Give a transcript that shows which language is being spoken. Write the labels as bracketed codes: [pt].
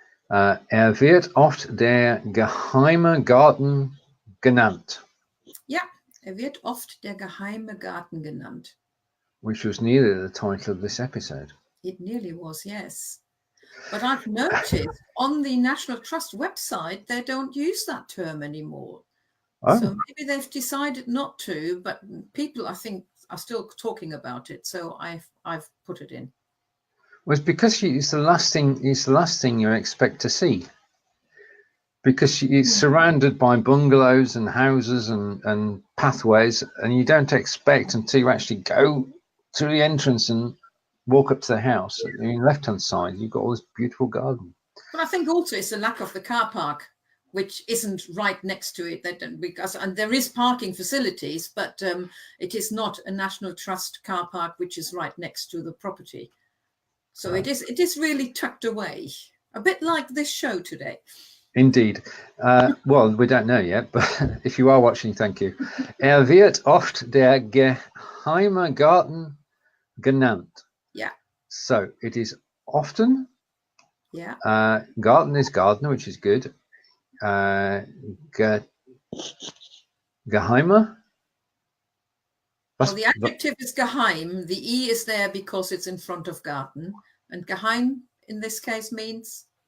[de] Wird oft der geheime Garten genannt. Ja, wird oft der geheime Garten genannt. [en] Which was nearly the title of this episode. It nearly was, yes. But I've noticed on the National Trust website, they don't use that term anymore. Oh, So maybe they've decided not to, but people, I think, are still talking about it. So I've put it in. well, it's because it's the last thing. It's the last thing you expect to see. Because it's surrounded by bungalows and houses and pathways, and you don't expect until you actually go to the entrance and walk up to the house. On the left-hand side, you've got all this beautiful garden. But I think also it's the lack of the car park, which isn't right next to it. And there is parking facilities, but it is not a National Trust car park, which is right next to the property. So Right. it is really tucked away, a bit like this show today. Indeed. Well, we don't know yet, but if you are watching, thank you. [de] Wird oft der geheime Garten genannt. [en] Yeah. So it is often. Yeah. Garten is gardener, which is good. Geheime. Well, the adjective is geheim. The E is there because it's in front of garden. And geheim in this case means?